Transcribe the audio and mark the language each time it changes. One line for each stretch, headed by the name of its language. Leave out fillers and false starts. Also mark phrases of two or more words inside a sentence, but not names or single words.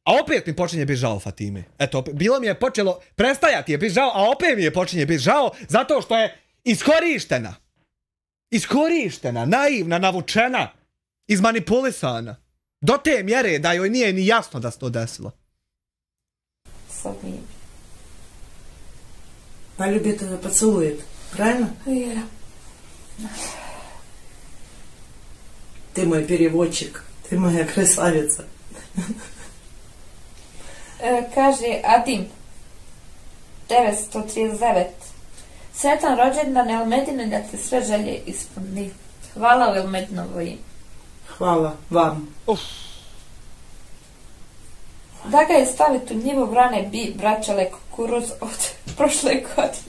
Bosnian: A opet mi počinje biti žao Fatime. Eto, bilo mi je počelo prestajati je biti žao, a opet mi je počinje biti žao zato što je iskorištena. Iskorištena, naivna, navučena, izmanipulisana. Do te mjere da joj nije ni jasno da se to desilo. Sad nije.
Russian: Полюбит это поцелует, правильно?
Bosnian: Ja.
Russian: Ты мой переводчик, ты моя красавица.
Bosnian: Kaže Adim 939. Sretan rođendan Elmedine da ti sve želje ispuni. Hvala u Elmedinovo ime. Hvala vam. Da ga je staviti u njivu brane bi braćale kukuruz od prošle godine.